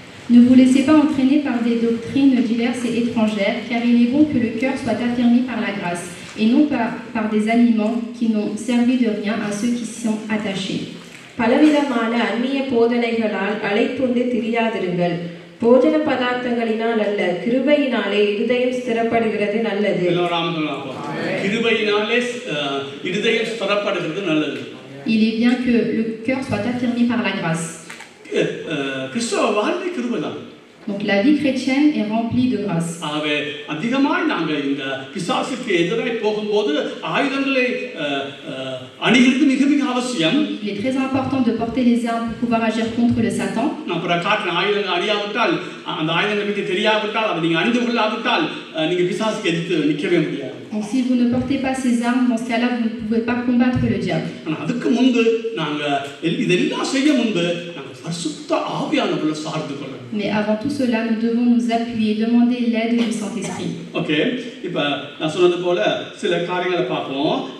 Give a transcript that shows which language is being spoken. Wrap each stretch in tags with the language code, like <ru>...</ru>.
<fr>Ne vous laissez pas entraîner par des doctrines diverses et étrangères, car il est bon que le cœur soit affermi par la grâce, et non pas par des aliments qui n'ont servi de rien à ceux qui s'y sont attachés.</fr> <ta>பலவிதமான அந்நிய போதனைகளால் அலைத்துண்டு திரியாதிருங்கள். போஜன பதார்த்தங்களினால் அல்ல, கிருபையினாலே இருதயம் ஸ்திரப்படுகிறது நல்லது. கிருபையினாலே இருதயம் ஸ்திரப்படுகிறது நல்லது.</ta> <fr>Il est bien que le cœur soit affermi par la grâce.</fr> <ta>கிறிஸ்தவ வாழ்க்கை கிருபைதான்.</ta> <fr>Donc la vie chrétienne est remplie de grâce.</fr> <ta>ஆகவே அதிகமாக நாங்கள் இந்த பிசாசுக்கு எதிராக போகும்போது ஆயுதங்களை அணிகிறது மிக மிக அவசியம்.</ta> <fr>Il est très important de porter les armes pour pouvoir agir contre le Satan.</fr> <ta>நான் காட்டின ஆயுதங்கள் அணியாவிட்டால், அந்த ஆயுதங்களை பற்றி தெரியாவிட்டால், அதை நீங்கள் அணிந்து கொள்ளாவிட்டால் நீங்கள் பிசாசுக்கு எதிர்த்து நிற்கவே முடியாது.</ta> <fr>Donc si vous ne portez pas ces armes, dans ce cas-là, vous ne pouvez pas combattre le diable.</fr> <ta>ஆனால் அதுக்கு முன்பு நாங்கள் இதெல்லாம் செய்ய முன்பு நாங்கள் பரிசுத்த ஆவியானவரை சார்ந்து கொள்ளணும்.</ta> <fr>Mais avant tout cela, nous devons nous appuyer, demander l'aide du Saint-Esprit.</fr> <ta>Okay, இப்போ நான் சொன்னது போல சில காரியங்களை பார்ப்போம்.</ta>